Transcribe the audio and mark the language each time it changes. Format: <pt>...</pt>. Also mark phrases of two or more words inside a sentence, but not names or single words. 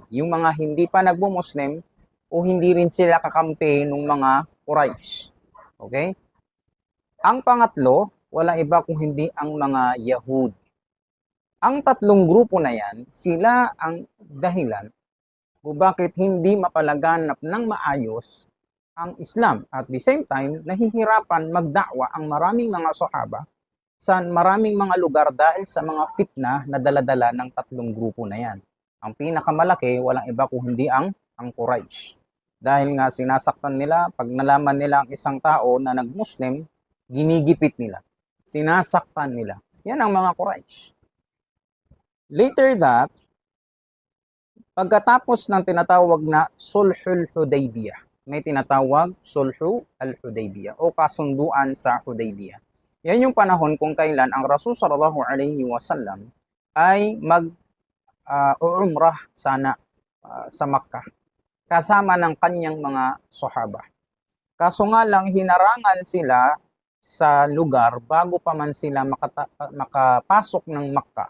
<tl>Yung mga hindi pa nagmo-Muslim o hindi rin sila kakampi ng mga Quraysh. Okay? Ang pangatlo, walang iba kung hindi ang mga Yahud. Ang tatlong grupo na yan, sila ang dahilan kung bakit hindi mapalaganap ng maayos ang Islam.</tl> <en>At the same time,</en> <tl>nahihirapan magdakwa ang maraming mga sahaba sa maraming mga lugar dahil sa mga fitna na daladala ng tatlong grupo na yan. Ang pinakamalaki, walang iba kung hindi ang Quraysh. Dahil nga sinasaktan nila, pag nalaman nila ang isang tao na nag-Muslim, ginigipit nila. Sinasaktan nila. Yan ang mga Quraysh.</tl> <en>Later that,</en> <tl>pagkatapos ng tinatawag na Sulhul Hudaybiyah, may tinatawag Sulhu al-Hudaybiyah o kasunduan sa Hudaybiyah. Yan yung panahon kung kailan ang Rasul</tl> <ar>صلى الله عليه وسلم</ar> <tl>ay mag-umrah sana sa Makkah kasama ng kanyang mga sahaba. Kaso nga lang hinarangan sila sa lugar bago pa man sila makapasok ng Makkah.</tl>